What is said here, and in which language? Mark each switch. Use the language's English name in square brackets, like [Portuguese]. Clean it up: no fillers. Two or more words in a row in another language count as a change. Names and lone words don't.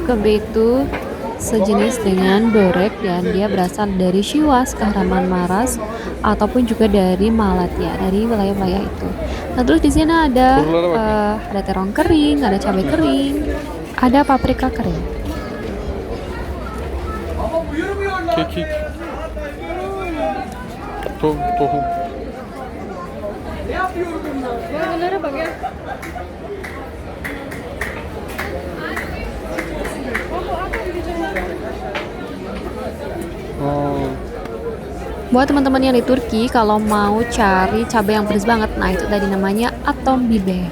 [Indonesian] Kembe itu sejenis dengan borek dan dia berasal dari Siwas, Kahramanmaras, ataupun juga dari Malatya, dari wilayah-wilayah itu. Nah, terus di sini ada terong kering, ada cabai kering, ada paprika kering. [Turkish] Kekik. Tohum. Bunlara bak ya. Oh. [Indonesian] Buat teman-teman yang di Turki, kalau mau cari cabai yang pedas banget, nah itu tadi namanya [Turkish] atom biber.